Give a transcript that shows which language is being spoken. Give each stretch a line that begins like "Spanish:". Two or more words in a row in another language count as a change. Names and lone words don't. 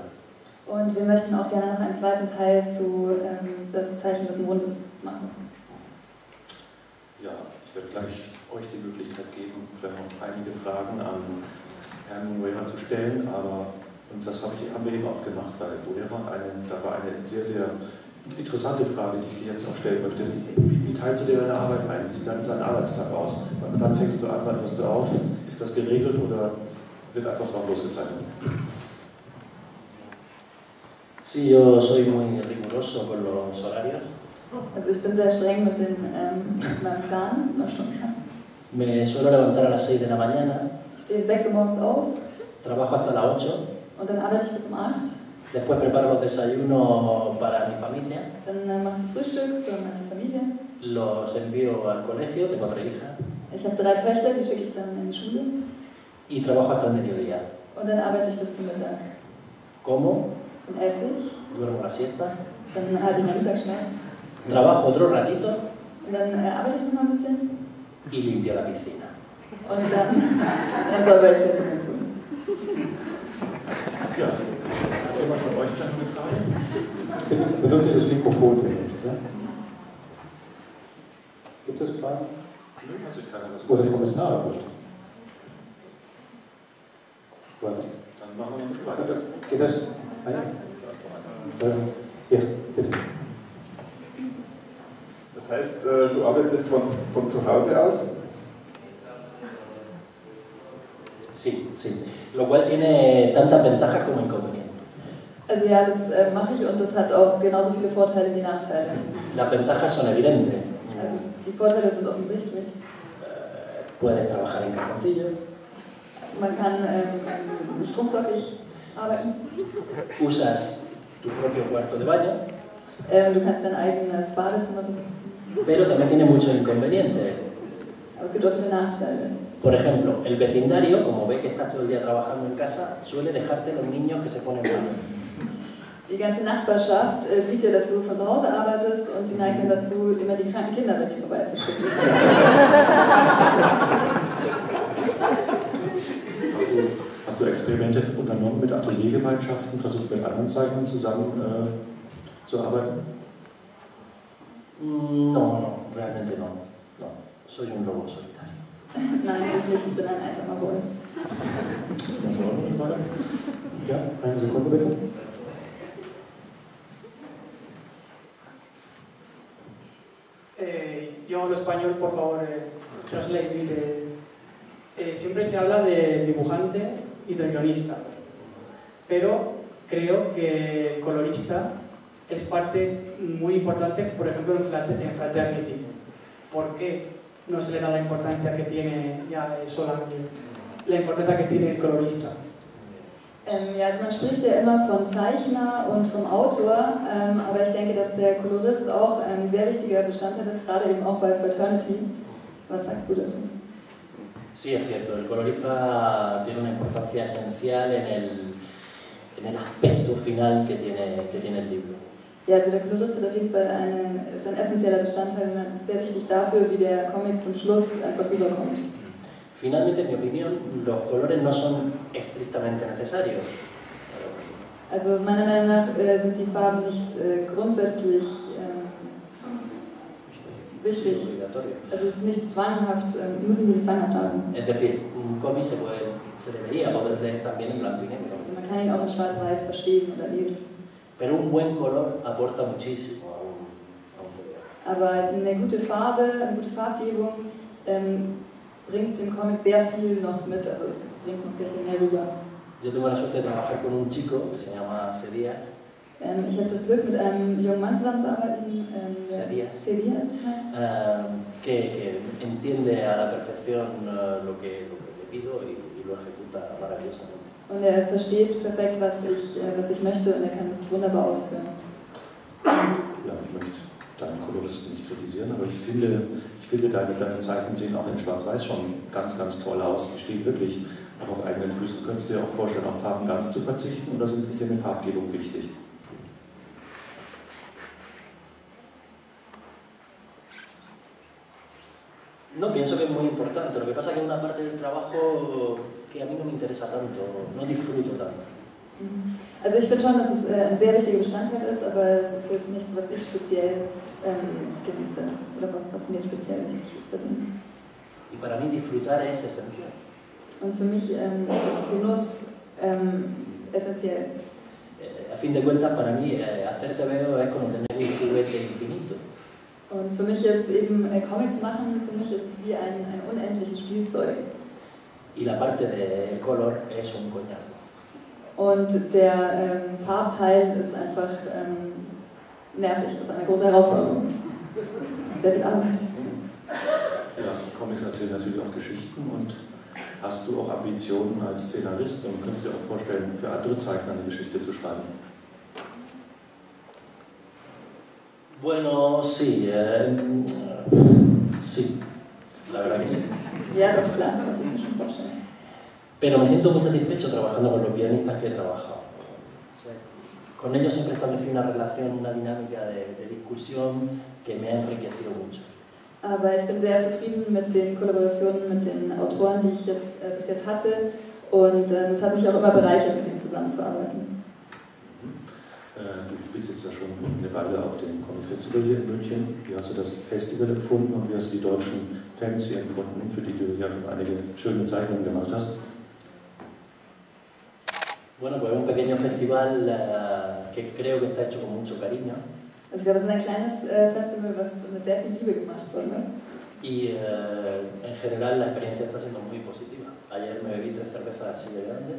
German: Und wir möchten auch gerne noch einen zweiten Teil zu das Zeichen des Mondes machen. Ja, ich werde gleich euch die Möglichkeit geben, vielleicht noch einige Fragen an Herrn Moreira zu stellen, aber und das haben wir eben auch gemacht bei Moreira. Da war eine sehr, sehr interessante Frage, die ich dir jetzt auch stellen möchte. Wie teilst du dir deine Arbeit ein? Wie sieht dein Arbeitstag aus? Wann fängst du an, wann hörst du auf? Ist das geregelt oder wird einfach drauf losgezeichnet?
Spanish: Sí, yo soy muy riguroso con los horarios.
German: Also ich bin sehr streng mit meinem Plan, nach Stundenplan.
Spanish: Me suelo levantar a las 6 de la mañana,
German: Ich stehe um 6 Uhr morgens auf
Spanish: trabajo hasta las 8,
German: und dann arbeite ich bis um 8.
Spanish: después preparo los desayunos para mi familia,
German: Dann mache ich das Frühstück für meine Familie.
Spanish: los envío al colegio, tengo 3 hijas,
German: Ich habe 3 Töchter, die schicke ich dann in die Schule.
Spanish: y trabajo hasta el mediodía.
German: Und dann arbeite ich bis zum Mittag.
Spanish: Como,
German: Dann esse ich,
Spanish: duermo la siesta,
German: dann halte ich meinen Mittagsschlaf.
Spanish: trabajo otro ratito
German: Und dann arbeite ich noch mal ein bisschen.
Spanish: y limpio la piscina.
German: Und dann säubere ich den Swimmingpool. Ja, hat jemand von euch vielleicht noch eine Frage? Benutze das Mikrofon vielleicht. Ja? Gibt es Fragen? Nö, hat sich keiner was Oder Kommentare? Warte. Dann machen wir noch ein bisschen weiter. Geht das? Ah, ja. Da ist noch einer. Ja, bitte. Das heißt, du arbeitest von zu Hause aus?
Spanish: Sí, sí. Lo cual tiene tantas ventajas como inconvenientes.
German: Also ja, das mache ich und das hat auch genauso viele Vorteile wie Nachteile.
Spanish: Las ventajas son evidentes.
German: Also die Vorteile sind offensichtlich.
Spanish: Puedes trabajar en calzoncillo,
German: Man kann strumpfsockig arbeiten.
Spanish: usas tu propio cuarto de baño,
German: Du kannst dein eigenes Badezimmer benutzen.
Spanish: pero también tiene muchos inconvenientes.
German: Aber es gibt auch viele Nachteile.
Spanish: Por ejemplo, el vecindario, como ve que estás todo el día trabajando en casa, suele dejarte los niños que se ponen mal.
German: Die ganze Nachbarschaft sieht ja, dass du von zu Hause arbeitest und sie neigt dann dazu, immer die kranken Kinder bei dir vorbeizuschicken. Hast du Experimente unternommen mit Ateliergemeinschaften, versucht mit anderen Zeichnern zusammen zu arbeiten?
Spanish: No, realmente no. No, soy un lobo solitario.
German: Nein, ich nicht. Ich bin ein einsamer Wolf. Hast du auch noch eine Frage? Ja, eine Sekunde bitte.
Spanish: Yo hablo español, por favor,
English: translate it.
Spanish: Siempre se habla de dibujante y de guionista, pero creo que el colorista es parte muy importante, por ejemplo, en Fraternity. ¿Por qué no se le da la importancia que tiene la importancia que tiene el colorista?
German: Ja, also man spricht ja immer von Zeichner und vom Autor, aber ich denke, dass der Kolorist auch ein sehr wichtiger Bestandteil ist, gerade eben auch bei Fraternity. Was sagst du dazu?
Spanish: Sí, es cierto, el colorista tiene una importancia esencial en el aspecto final que tiene el libro.
German: Ja, also der Kolorist hat auf jeden Fall ist ein essentieller Bestandteil und ist sehr wichtig dafür, wie der Comic zum Schluss einfach rüberkommt.
Spanish: Finalmente, en mi opinión, los colores no son estrictamente necesarios.
German: Also meiner Meinung nach sind die Farben nicht grundsätzlich wichtig. Also es ist nicht zwanghaft, müssen sie nicht zwanghaft haben.
Spanish: Es decir, un cómic se debería poder leer también en blanco y negro.
German: Also man kann ihn auch in schwarz-weiß verstehen oder lesen.
Spanish: Pero un buen color aporta muchísimo a un texto.
German: Aber eine gute Farbe, eine gute Farbgebung bringt dem Comic sehr viel noch mit, also es bringt noch sehr viel mehr rüber.
Spanish: Yo tengo la suerte de trabajar con un chico que se llama Sedías.
German: Ich habe das Glück, mit einem jungen Mann zusammenzuarbeiten, Sedías heißt.
Spanish: Que entiende a la perfección lo que le pido y lo ejecuta maravillosamente.
German: Und er versteht perfekt, was ich möchte, und er kann es wunderbar ausführen. Ja, ich möchte deinen Koloristen nicht kritisieren, aber ich finde deine Zeichnungen sehen auch in Schwarz-Weiß schon ganz, ganz toll aus. Die stehen wirklich auch auf eigenen Füßen. Könntest du dir auch vorstellen, auf Farben ganz zu verzichten, oder ist dir eine Farbgebung wichtig?
Spanish: No, pienso que es muy importante. Lo que pasa es que es una parte del trabajo que a mí no me interesa tanto, no disfruto tanto.
German: Also ich finde schon, dass es ein sehr wichtiger Bestandteil ist, aber es ist jetzt nichts, was ich speziell genieße oder was mir speziell wichtig ist persönlich.
Spanish: Y para mí disfrutar es esencial.
German: Und für mich ist Genuss essentiell.
Spanish: A fin de cuentas, para mí, hacer TVO es como tener un juguete infinito.
German: Und für mich ist eben Comics machen, für mich ist es wie ein unendliches Spielzeug.
Spanish: Y la parte del color es un coñazo.
German: Und der Farbteil ist einfach nervig, ist eine große Herausforderung. Sehr viel Arbeit. Ja, Comics erzählen natürlich auch Geschichten, und hast du auch Ambitionen als Szenarist und könntest dir auch vorstellen, für andere Zeichner eine Geschichte zu schreiben?
Spanish: Bueno, sí, sí, la verdad que sí.
German: Ja, doch, klar, könnte ich mir schon vorstellen.
Spanish: Pero me siento muy satisfecho trabajando con los guionistas que he trabajado. O sea, con ellos siempre establecí una relación, una dinámica de discusión que me ha enriquecido mucho.
German: Aber ich bin sehr zufrieden mit den Kollaborationen mit den Autoren, die ich bis jetzt hatte, und es hat mich auch immer bereichert, mit denen zusammenzuarbeiten. Du bist jetzt ja schon eine Weile auf dem Comic Festival hier in München. Wie hast du das Festival empfunden und wie hast du die deutschen Fans hier empfunden, für die du ja schon einige schöne Zeichnungen gemacht hast?
Spanish: Bueno, pues es un pequeño festival que creo que está hecho con mucho cariño.
German: Also ich glaube, es ist ein kleines Festival, was mit sehr viel Liebe gemacht worden ist.
Spanish: Y en general la experiencia está siendo muy positiva. Ayer me bebí 3 cervezas así de grandes.